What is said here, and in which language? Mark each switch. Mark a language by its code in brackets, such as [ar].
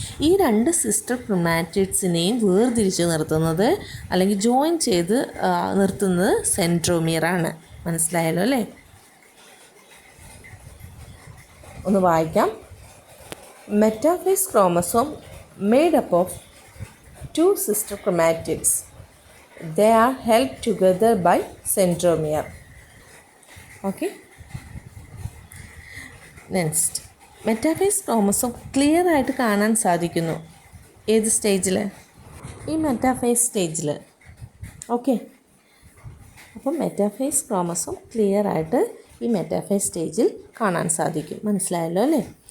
[ml] ഈ 2 സിസ്റ്റർ ക്രൊമാറ്റിഡ്സിനെയും വേർതിരിച്ച് നിർത്തുന്നത് അല്ലെങ്കിൽ ജോയിൻ ചെയ്ത് നിർത്തുന്നത് സെൻട്രോമിയറാണ്. മനസ്സിലായല്ലോ അല്ലേ? ഒന്ന് വായിക്കാം. [en] Metaphase chromosome made up of 2 sister chromatids. They are held together by centromere. Okay. [ml] Next, metaphase chromosome clear ആയിട്ട് കാണാൻ സാധിക്കുന്നു. ഏത് സ്റ്റേജിൽ? ഈ മെറ്റാഫേസ് സ്റ്റേജിൽ. ഓക്കെ, അപ്പം മെറ്റാഫേസ് ക്രോമസോം ക്ലിയർ ആയിട്ട് ഈ മെറ്റാഫേസ് സ്റ്റേജിൽ കാണാൻ സാധിക്കും. മനസ്സിലായല്ലോ അല്ലേ?